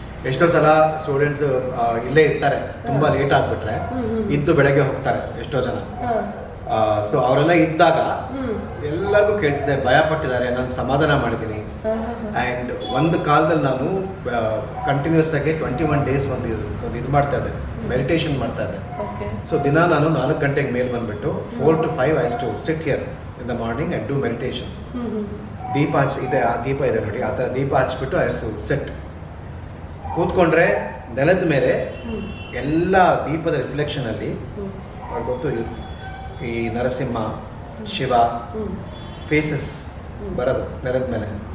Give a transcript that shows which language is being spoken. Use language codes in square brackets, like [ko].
[kn] ಎಷ್ಟೋ ಸಲ ಸ್ಟೂಡೆಂಟ್ಸ್ ಇಲ್ಲೇ ಇರ್ತಾರೆ, ತುಂಬ ಲೇಟ್ ಆಗಿಬಿಟ್ರೆ ಇದ್ದು ಬೆಳಗ್ಗೆ ಹೋಗ್ತಾರೆ ಎಷ್ಟೋ ಜನ. ಸೊ ಅವರೆಲ್ಲ ಇದ್ದಾಗ ಎಲ್ಲರಿಗೂ ಕೇಳ್ತಿದ್ದೆ, ಭಯ ಪಟ್ಟಿದ್ದಾರೆ, ನಾನು ಸಮಾಧಾನ ಮಾಡಿದ್ದೀನಿ. ಆ್ಯಂಡ್ ಒಂದು ಕಾಲದಲ್ಲಿ ನಾನು ಕಂಟಿನ್ಯೂಸ್ ಆಗಿ 21 days ಒಂದು ಇದು ಮಾಡ್ತಾ ಇದ್ದೆ, ಮೆಡಿಟೇಷನ್ ಮಾಡ್ತಾ ಇದ್ದೆ. ಸೊ ದಿನ ನಾನು 4 ಗಂಟೆಗೆ ಮೇಲೆ ಬಂದುಬಿಟ್ಟು [en] 4 to 5 I used to sit here in the morning and do meditation. [kn] ದೀಪ ಇದೆ, ಆ ದೀಪ ಇದೆ ನೋಡಿ, ಆ ಥರ ದೀಪ ಹಚ್ಬಿಟ್ಟು [en] I used to sit. [kn] ಕೂತ್ಕೊಂಡ್ರೆ ನೆಲದ ಮೇಲೆ ಎಲ್ಲ ದೀಪದ ರಿಫ್ಲೆಕ್ಷನಲ್ಲಿ ಅವ್ರಿಗೆ ಗೊತ್ತು, ಈ ನರಸಿಂಹ, ಶಿವ ಫೇಸಸ್ ಬರೋದು ನೆಲದ ಮೇಲೆ.